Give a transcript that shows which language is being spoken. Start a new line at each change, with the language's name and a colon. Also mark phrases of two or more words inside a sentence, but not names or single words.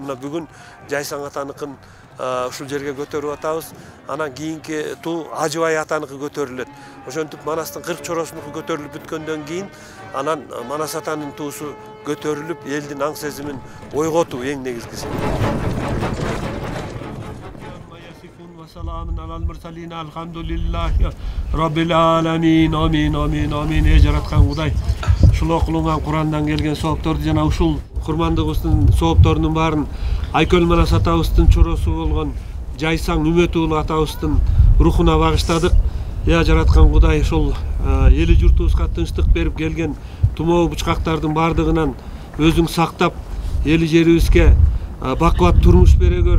Kyrgyz: Мына бүгүн Жайсаң атаныкын ушул жерге көтөрүп атабыз. Анан кийинки туу Ажыбай атаныкы көтөрүлөт. Ошентип Манастын 40 чоросунуку көтөрүлүп бүткөндөн кийин анан Манас атанын туусу көтөрүлүп, элдин аң сезимин ойготуу эң негизгиси.
Arabic: سلام على المرسلين الحمد لله رب العالمين آمين آمين آمين.
Kyrgyz: Ey жараткан Кудай, ушул окулунган Курандан келген соопторду жана ушул курмандыгыбыздын соопторунун баарын Айкөл Манас атабыздын чоросу болгон Жайсаң Үмөт уулу атабыздын рухуна багыштадык. Я жараткан Кудай, ушул эли журтубузга тынчтык берип келген тумоо бучкактардын бардыгынан өзүң сактап, эли жерибизге бакубат турмуш бере көр.